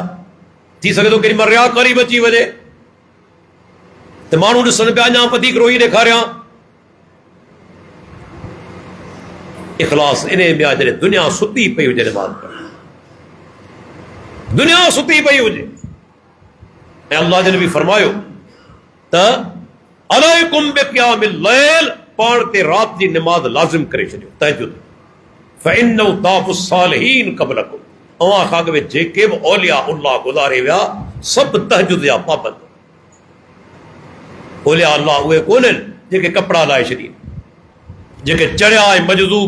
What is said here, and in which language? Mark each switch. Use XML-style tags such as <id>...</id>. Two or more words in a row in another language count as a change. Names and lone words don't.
<sd>थी सघे थो केॾी महिल रियाकारी बि अची वञे त माण्हू ॾिसण पिया, अञा वधीक रोई ॾेखारियां। इख़लास इन में आहे जॾहिं दुनिया सुती पई हुजे, नमाज़ पढ़, दुनिया सुती पई हुजे। ऐं अल्लाह जे नबी फरमायो त</sd> <ar>عليكم بقيام الليل,</ar> <sd>पाण ते राति जी निमाज़ लाज़िम करे छॾियो, तहजुद।</sd> <ar>فإنه دأب الصالحين قبلكم,</ar> <sd>अवां खां अॻु में जेके बि औलिया अल्लाह गुज़ारे विया सभु तहजुद जा पाबंद। औलिया अल्लाह उहे कोन्हनि जेके कपिड़ा लाहे छॾीनि, जेके चरिया ऐं मजज़ूब।</sd>